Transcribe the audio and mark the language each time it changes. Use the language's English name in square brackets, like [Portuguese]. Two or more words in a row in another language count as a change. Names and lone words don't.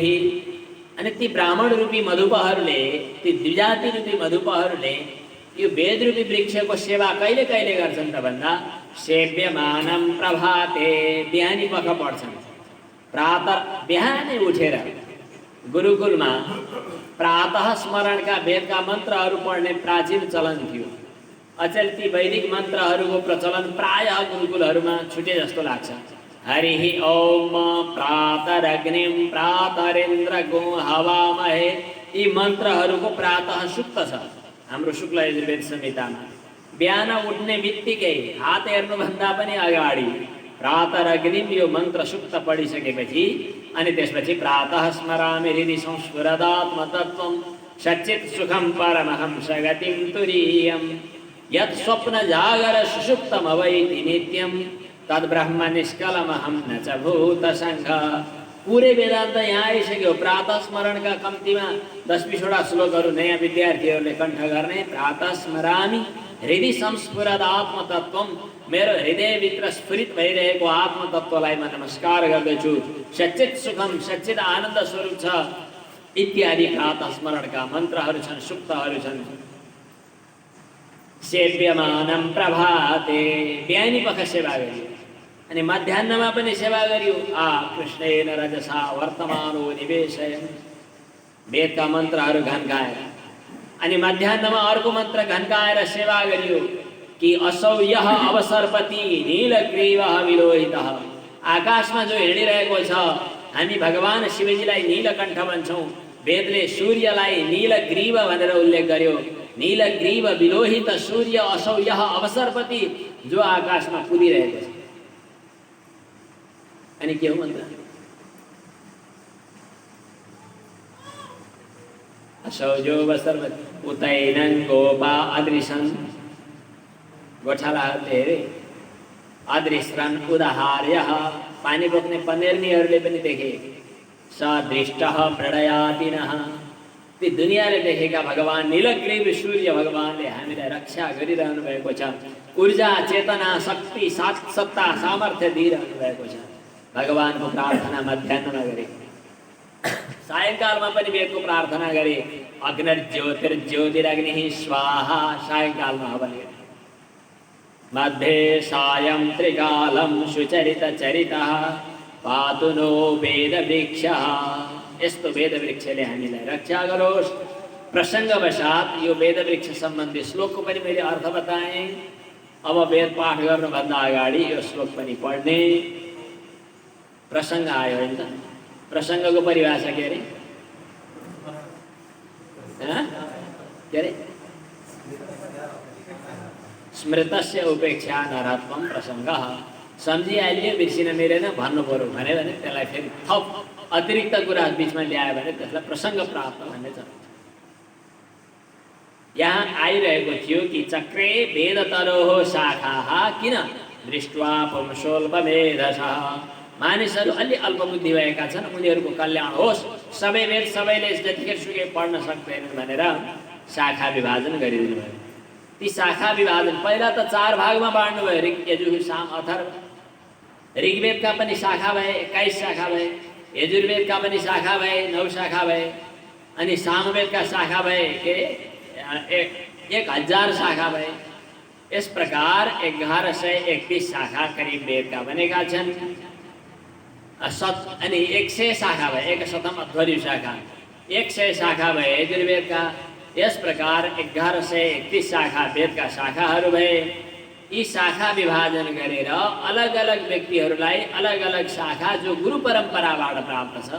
[Nepali] अनि ती ब्राह्मण रूपी मधुपहरूले, ती द्विजाति रूपी मधुपहरूले यो वेद रूपी वृक्षको सेवा कहिले कहिले गर्छन् त भन्दा [Sanskrit] सेव्यमानं प्रभाते, [Nepali] बिहानी पख पढ्छन्। प्रातः बिहानै उठेर गुरुकुलमा प्रातः स्मरणका वेदका मन्त्रहरू पढ्ने प्राचीन चलन थियो। अचेल ती वैदिक मन्त्रहरूको प्रचलन प्रायः गुरुकुलहरूमा छुटे जस्तो लाग्छ। [Sanskrit] हरिः ओम प्रातरग्निं प्रातरिन्द्रगो हवामहे, [Nepali] यी मन्त्रहरूको प्रातः सुक्त छ हाम्रो शुक्ल यजुर्वेद संहितामा। बिहान उठ्ने बित्तिकै हात हेर्नुभन्दा पनि अगाडि प्रातरग्निं यो मन्त्र सुक्त पढिसकेपछि अनि त्यसपछि [Sanskrit] प्रातः स्मरामि हृदि संस्फुरदात्मतत्त्वं सच्चित् सुखं परमहंस गतिं तुरीयं यत् स्वप्न जागर सुषुप्तमवैति नित्यं तद्ब्रह्म निष्कलमहं न च भूतसङ्घ। [Nepali] पुरै वेदान्त यहाँ आइसक्यो। प्रातः स्मरणका कम्तीमा 10-20वटा श्लोकहरू नयाँ विद्यार्थीहरूले कण्ठ गर्ने। [Sanskrit] प्रातः स्मरामि हृदय संस्फुरद आत्मतत्त्वम, [Nepali] मेरो हृदयभित्र स्फुरित भइरहेको आत्मतत्त्वलाई म नमस्कार गर्दछु। [Sanskrit] सच्चित सुखम, [Nepali] सच्चित आनन्द स्वरूप छ इत्यादि प्रातः स्मरणका मन्त्रहरू छन्, सुक्तहरू छन्। [Sanskrit] सेव्यमानं प्रभाते, [Nepali] बिहानी पख सेवा गरियो। अनि मध्याह्नमा पनि सेवा गरियो। [Sanskrit] कृष्णेन रजसा वर्तमानो निवेशयन्, [Nepali] वेदका मन्त्रहरू घन्काएर। अनि मध्याह्नमा अर्को मन्त्र घन्काएर सेवा गरियो कि [Sanskrit] असौ यः अवसरपति नीलग्रीवः विलोहितः, [Nepali] आकाशमा जो हिँडिरहेको छ, हामी भगवान शिवजीलाई नीलकण्ठ भन्छौँ। वेदले सूर्यलाई नीलग्रीव भनेर उल्लेख गर्यो। [Sanskrit] नीलग्रीव विलोहित सूर्य असौ यः अवसरपति, [Nepali] जो आकाशमा कुदिरहेको छ। अनि के हो मन्त्र? [Sanskrit] असौ जो अवसरपति उतैनं गोपा अदृशन्, [Nepali] गोठालाहरूले हेरे [Sanskrit] अदृश्रन् उदाहार्यः, [Nepali] पानी बोक्ने पनेर्नीहरूले पनि देखे। [Sanskrit] सदृष्टः प्रणयादिनः, [Nepali] ती दुनियाँले देखेका भगवान नीलग्रीव सूर्य भगवानले हामीलाई रक्षा गरिरहनु भएको छ। ऊर्जा, चेतना, शक्ति, सत्ता, सामर्थ्य दिइरहनु भएको छ। भगवानको प्रार्थना मध्याह्नमा गरे, सायङ्कालमा पनि वेदको प्रार्थना गरे। [Sanskrit] अग्निर्ज्योतिर्ज्योतिरग्निः स्वाहा, [Nepali] सायङ्कालमा हवन गरे। [Sanskrit] मध्ये सायं त्रिकालं सुचरितचरितः पातु नो वेदवृक्षः, [Nepali] यस्तो वेदवृक्षले हामीलाई रक्षा गरोस्। प्रसङ्गवशात् यो वेदवृक्ष सम्बन्धी श्लोकको पनि मैले अर्थ बताएँ। अब वेद पाठ गर्नुभन्दा अगाडि यो श्लोक पनि पढ्ने प्रसङ्ग आयो होइन त। प्रसङ्गको परिभाषा के अरे? के अरे? [Sanskrit] स्मृतस्य उपेक्षा नरत्वं प्रसङ्गः। [Nepali] सम्झिहाल्यो, बिर्सिन मिलेन, भन्नु पऱ्यो भने त्यसलाई फेरि थप अतिरिक्त कुरा बिचमा ल्यायो भने त्यसलाई प्रसङ्ग प्राप्त भन्ने छ। यहाँ आइरहेको थियो कि [Sanskrit] चक्रे वेदतरोः शाखाः किन दृष्ट्वा पुंसोल्पमेधसः, [Nepali] मानिसहरू अलि अल्पबुद्धि भएका छन्, उनीहरूको कल्याण होस्, सबै वेद सबैले जतिखेर सुकै पढ्न सक्दैनन् भनेर शाखा विभाजन गरिदिनु भयो। ती शाखा विभाजन पहिला त 4 भागमा बाँड्नु भयो। ऋग, यजुः, साम, अथर्व। ऋग्वेदका पनि शाखा भए, 21 शाखा भए। यजुर्वेदका पनि शाखा भए, 9 शाखा भए, अनि सामवेदका शाखा भए के 1000 शाखा भए। [Hindi] इस प्रकार [Nepali] 1131 शाखा करीब वेदका बनेका छन्। अनि 100 शाखा भए, 100 अध्वर्यु शाखा, 100 शाखा भए यजुर्वेदका। यस प्रकार 1131 शाखा वेदका शाखाहरू भए। यी शाखा विभाजन गरेर अलग अलग व्यक्तिहरूलाई अलग अलग शाखा जो गुरु परम्पराबाट प्राप्त छ।